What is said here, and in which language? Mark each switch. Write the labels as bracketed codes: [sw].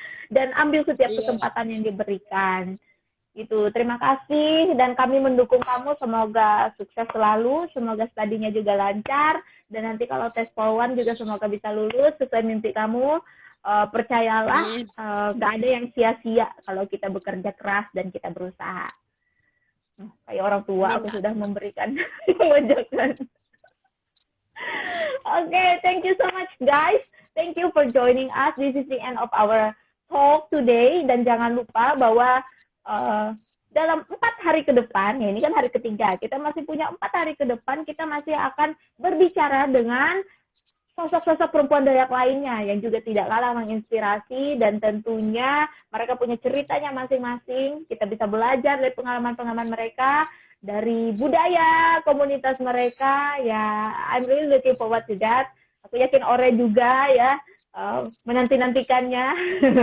[id] Dan ambil setiap kesempatan yang diberikan. Itu terima kasih dan kami mendukung kamu, semoga sukses selalu, semoga studinya juga lancar dan nanti kalau tes POL 1 juga semoga bisa lulus sesuai mimpi kamu. Percayalah gak ada yang sia-sia kalau kita bekerja keras dan kita berusaha. Kayak orang tua aku sudah memberikan wajakan. [en] Okay, thank you so much guys, thank you for joining us. This is the end of our talk today [id] dan jangan lupa bahwa dalam 4 hari ke depan, ya ini kan hari ketiga, kita masih punya 4 hari ke depan, kita masih akan berbicara dengan sosok-sosok perempuan Dayak lainnya yang juga tidak kalah menginspirasi dan tentunya mereka punya ceritanya masing-masing. Kita bisa belajar dari pengalaman-pengalaman mereka, dari budaya komunitas mereka. [en] Ya, I'm really looking forward to that. [id] Aku yakin Ore juga ya menanti-nantikannya.